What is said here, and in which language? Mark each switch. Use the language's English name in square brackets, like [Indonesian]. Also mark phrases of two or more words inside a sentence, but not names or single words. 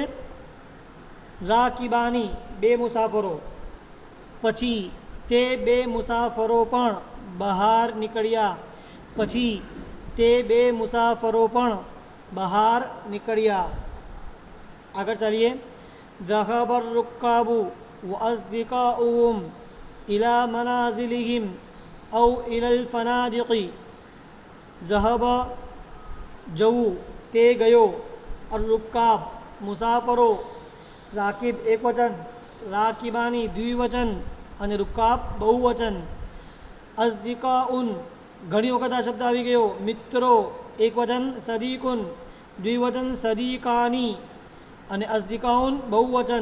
[Gujarati] રાકિબાની બે મુસાફરો. પછી તે બે મુસાફરો પણ બહાર નીકળ્યા. પછી તે બે મુસાફરો પણ બહાર નીકળ્યા. આગળ ચાલીએ. [Arabic] ذهب الركاب وأصدقاؤهم إلى منازلهم أو إلى الفنادق. [Gujarati] ذهب જવું, તે ગયો. અરુકાબ મુસાફરો. રાકિબ એક વચન, રાકિબાની દ્વિવચન અને રૂકાબ બહુવચન. અઝદિકાઉન ઘણી વખત આ શબ્દ આવી ગયો. મિત્રો એક વચન, સદીકુન દ્વિવચન, સદીકાની અને અઝદિકાઉન બહુવચન.